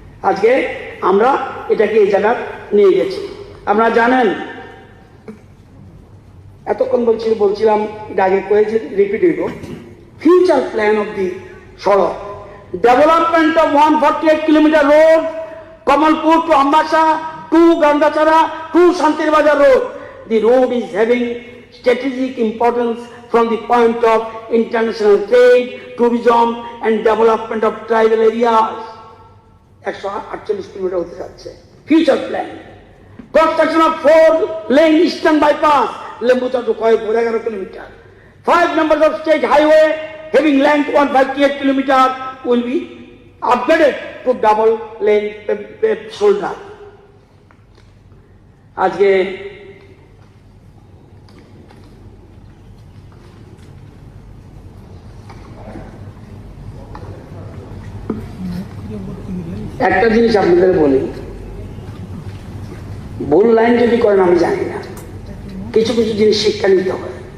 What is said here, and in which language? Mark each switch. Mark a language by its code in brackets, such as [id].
[bn] আজকে আমরা এটাকে এই জায়গা নিয়ে গেছি। আপনারা জানেন, এতক্ষণ বলছিলাম, এটা আগে কয়েছে, রিপিট হইব, ফিউচার প্ল্যান অফ দি সড়ক, [en] development of 148 kilometre road, [bn] Kamalpur two Ambassa two Gangachara two শান্তির বাজার road. [en] The road is having strategic importance from the point of international trade, tourism and development of tribal areas. [bn] 148 kilometre হতে যাচ্ছে। [en] Future plan, construction of 4-lane eastern bypass, Lembucha to Koyapur 11 kilometer. 5 numbers of state highway having length 158 kilometer will be upgraded to double lane paved shoulder. [bn] আজকে একটা জিনিস আপনাদের বলি, ভুল line যদি করেন আমি জানি না, কিছু কিছু জিনিস শিক্ষা নিতে হবে।